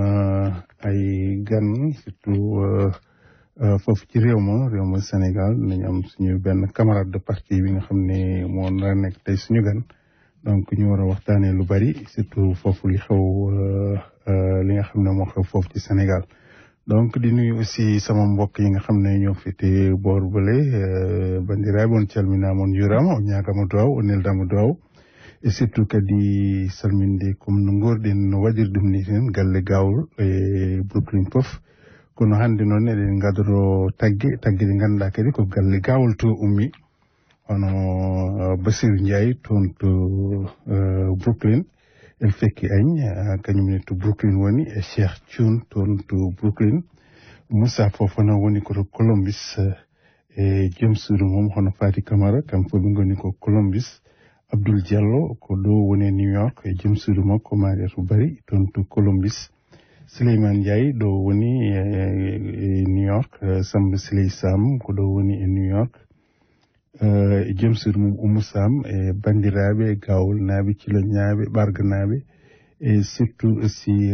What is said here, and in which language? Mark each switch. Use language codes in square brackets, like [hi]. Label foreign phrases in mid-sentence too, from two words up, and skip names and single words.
[wo] ay gan surtout foofu ci réew ma Sénégal danañ am suñu benn camarade de parti bi nga xam ne moo nar a nekk tey suñu gan donc ñu war a waxtaanee lu bari surtout foofu li xew li nga xam ne moo xew foofu ci Sénégal. [ff] donc [wo] di nuyu aussi sama mbokk yi nga xam ne ñoo féete boor [ff] bële bandiraɓe on calminama on juurama on ñaagama duwaw on neldama duwaw [fr] et surtout [ff] kadi salminde comme no gorɗen no waɗiri ɗum ni ten galle gawol e Brooklyn Pof kono hannde noon eɗen gadoro tagge ɗe ngannduɗa kadi ko galle gawol to ummi hono Basiru Ndiaye toon to Brooklyn el fekki añ kañumne to Brooklyn woni e Cheikh Thioune toon to Brooklyn Moussa Fofana woni koto Columbus e joom suudu mum hono Fati Camara kam fof ɓe goni ko Columbus Abdoul Diallo ko ɗo woni e New York e joom suudu makko Mariatou Bari toon to Columbus Souleymane Ndiaye ɗo woni e New York Samba Siley Sam ko ɗo woni e New York e joom suudu mum Oumou Sam e bandiraɓe e gawol naaɓe ciloñaɓe ɓarganaɓe e [fr] surtout aussi